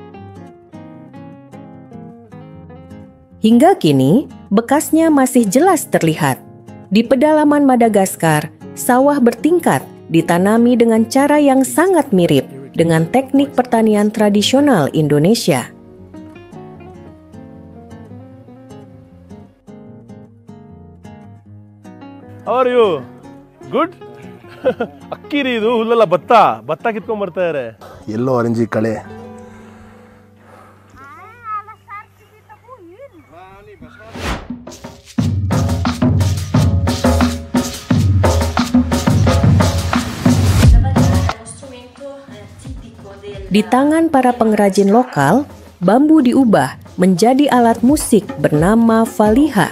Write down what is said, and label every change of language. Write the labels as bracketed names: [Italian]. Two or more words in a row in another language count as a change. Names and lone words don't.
[Indonesian] Hingga kini, bekasnya masih jelas terlihat. Di pedalaman Madagaskar, sawah bertingkat ditanami dengan cara yang sangat mirip dengan teknik pertanian tradisional Indonesia. [English] How are you? Good? [Kannada] ಅಕ್ಕಿರಿ ಇದು ಹುಲ್ಲಲ್ಲ ಭತ್ತ ಕಿತ್ಕೊಂಡ್ ಬರ್ತಾ ಇದ್ದಾರೆ. ಎಲ್ಲೋ ಅರಂಜಿ ಕಳೆ. [Indonesian] Di tangan para pengrajin lokal, bambu diubah menjadi alat musik bernama valiha.